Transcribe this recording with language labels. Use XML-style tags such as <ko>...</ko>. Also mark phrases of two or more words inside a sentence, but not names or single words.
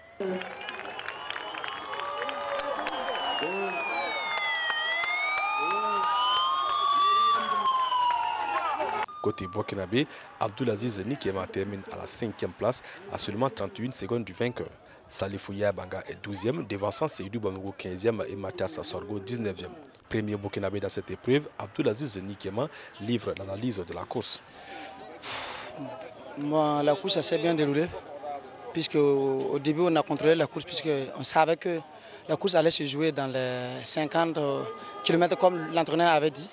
<fr>Côté burkinabé, Abdulaziz Nikema termine à la 5e place à seulement 31 secondes du vainqueur. Salifou Yabanga est 12e, devançant Seydou Bamogo 15e et Mathias Sorgo 19e. Premier burkinabé dans cette épreuve, Abdulaziz Nikema livre l'analyse de la course. Bon, la course s'est bien déroulée, puisque au début on a contrôlé la course, puisqu'on savait que la course allait se jouer dans les 50 km comme l'entraîneur avait dit.</fr>